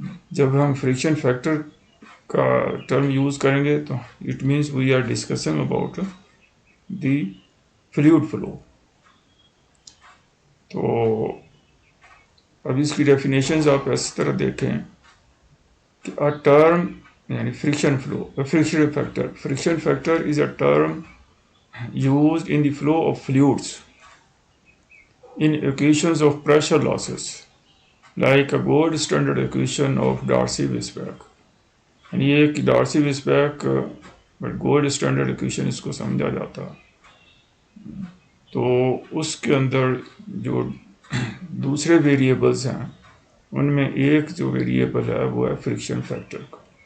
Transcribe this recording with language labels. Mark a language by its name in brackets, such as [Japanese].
[Urdu] جب ہم friction factor کا ٹرم یوز کریں گے تو [English] It means we are discussing about the fluid flow. [Urdu] تو اب اس کی ڈیفینیشنز آپ اس طرح دیکھیں کہ a term یعنی friction flow, [English] a friction factor. Friction factor is a term used in the flow of fluids in equations of pressure losses, like a gold standard equation of Darcy-Weisbach. [Urdu] یعنی یہ کہ ڈارسی-ویسبیک gold standard equation اس کو سمجھا جاتا. تو اس کے اندر جو دوسرے ویریبلز ہیں ان میں ایک جو ویریبل ہے وہ ہے فرکشن فیکٹر کا.